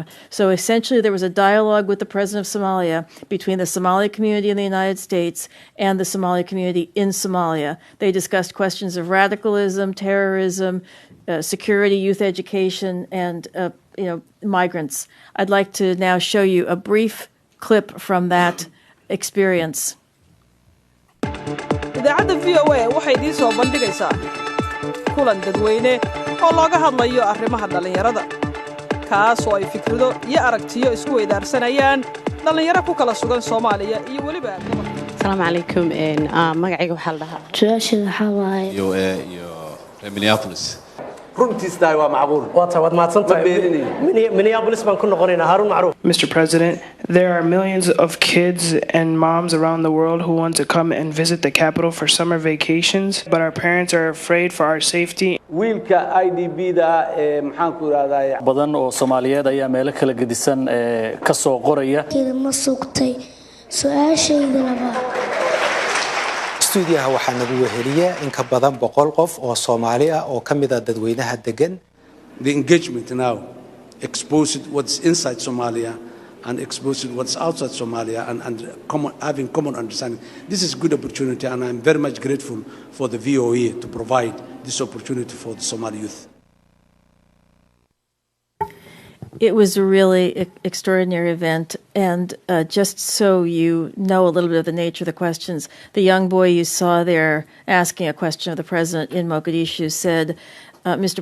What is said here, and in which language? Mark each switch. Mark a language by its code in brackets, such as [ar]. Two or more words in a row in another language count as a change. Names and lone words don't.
[en] So essentially there was a dialogue with the president of Somalia between the Somali community in the United States and the Somali community in Somalia. They discussed questions of radicalism, terrorism, security, youth education, and migrants. I'd like to now show you a brief clip from that experience. [so] idaacadda VOA waxay idiin soo bandhigaysaa kulan dadweyne oo looga hadlayo arrimaha dhallinyarada kaas oo ay fikrado iyo aragtiyo isku weydaarsanayaan dhallinyaro ku kala sugan Soomaaliya iyo weliba Assalaamu calaykum magacayga waxaa la dhahaa su'aasha waxaa waaye VOA iyo Minneapolis runtiisna waa macquul waad maadsantahay Minneapolis baan ku noqonaynaa Harun Macruuf [en] Mr. President, there are millions of kids and moms around the world who want to come and visit the capital for summer vacations, but our parents are afraid for our safety. [so] wiilka IDB-da maxaan ku raadaya badan oo Soomaaliyeed ayaa meelo kala gedisan ka soo qoraya ma sugtay su'aashayda labaad stuudiyaha waxaa nagu weheliya in ka badan 100 qof oo Soomaali ah oo ka mid ah dadweynaha degan. [en] The engagement now exposed what's inside Somalia and exposed what's outside Somalia and having common understanding. This is a good opportunity and I'm very much grateful for the VOA to provide this opportunity for the Somali youth. It was a really extraordinary event, and just so you know a little bit of the nature of the questions, the young boy you saw there asking a question of the president in Mogadishu said, Mr.